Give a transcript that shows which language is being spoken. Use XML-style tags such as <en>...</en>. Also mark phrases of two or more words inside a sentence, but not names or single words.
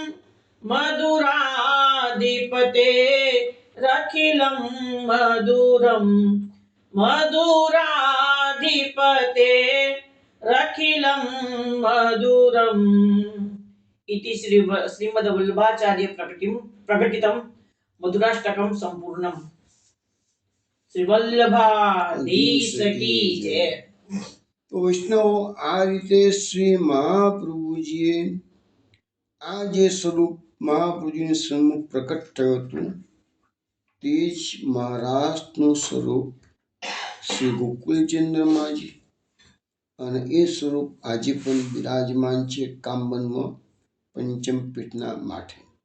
<sa>मधुराधिपते रखिलं मधुरं मधुराधिपते रखिलं मधुरम् इति श्रीमद्वल्लभाचार्य प्रकटितं मधुराष्टकं संपूर्णम्।</sa> <hi>श्री वल्लभाधीश की जय।</hi> <gu>તો વૈષ્ણવો, આ રીતે શ્રી મહાપ્રભુજીએ આ જે સ્વરૂપ મહાપ્રભુજીની સન્મુખ પ્રકટ થયું હતું તે જ મહારાષ્ટ્રનું સ્વરૂપ શ્રી ગોકુલચંદ્રમાજી અને એ સ્વરૂપ આજે પણ બિરાજમાન છે કામબનમાં પંચમ પીઠના માથે.</gu>